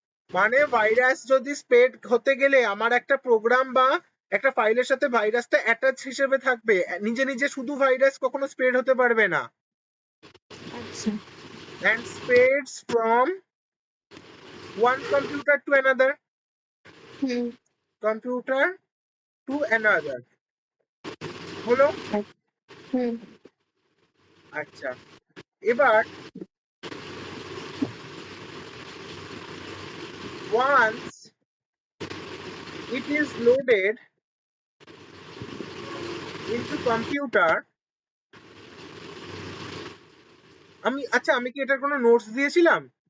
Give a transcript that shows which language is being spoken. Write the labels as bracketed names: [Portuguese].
[Bangla] মানে ভাইরাস যদি স্প্রেড হতে গেলে আমার একটা প্রোগ্রাম বা একটা ফাইলের সাথে ভাইরাসটা অ্যাটাচ হিসেবে থাকবে, নিজে নিজে শুধু ভাইরাস কখনো স্প্রেড হতে পারবে না। আচ্ছা [English] and spreads from one computer to another, computer to another। [Bangla] হলো? আচ্ছা এবার [English] once it is loaded into computer, [Bangla] আমি কি এটার কোনো নোটস দিয়েছিলাম?